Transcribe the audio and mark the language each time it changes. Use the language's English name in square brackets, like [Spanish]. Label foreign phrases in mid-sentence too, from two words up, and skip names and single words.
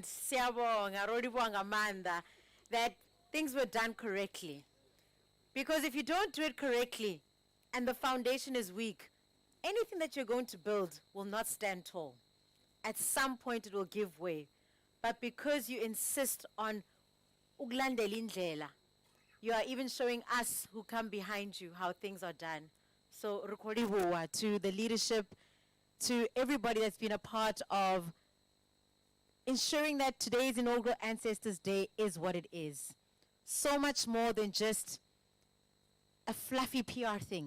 [English] Siyabonga, Rodibonga Manda, that things were done correctly. Because if you don't do it correctly and the foundation is weak, anything that you're going to build will not stand tall. At some point it will give way. But because you insist on [Zulu] ukulandela indlela, [English] you are even showing us who come behind you how things are done. So Rukoribuwa, to the leadership, to everybody that's been a part of ensuring that today's inaugural Ancestors Day is what it is. So much more than just a fluffy PR thing.